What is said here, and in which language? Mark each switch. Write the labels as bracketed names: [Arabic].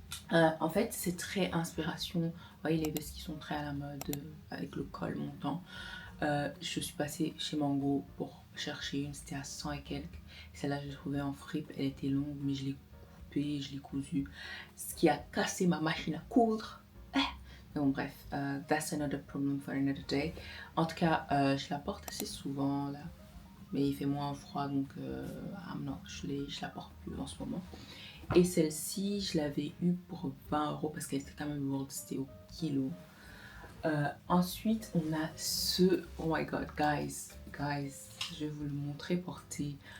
[French] En fait, c'est très inspiration. Vous voyez les vestes qui sont très à la mode avec le col montant. Je suis passée chez Mango pour chercher une. C'était à 100 et quelques. Celle-là, je l'ai trouvée en fripe. Elle était longue, mais je l'ai coupée, je l'ai cousue. Ce qui a cassé ma machine à coudre. Donc bref, [English] that's another problem for another day. [French] En tout cas, je la porte assez souvent là. Mais il fait moins froid, donc je la porte plus en ce moment. Et celle-ci, je l'avais eue pour 20 euros parce qu'elle était quand même lourde, c'était au kilo. Ensuite, on a ce... [English] Oh my god, guys, [French] je vais vous le montrer porté.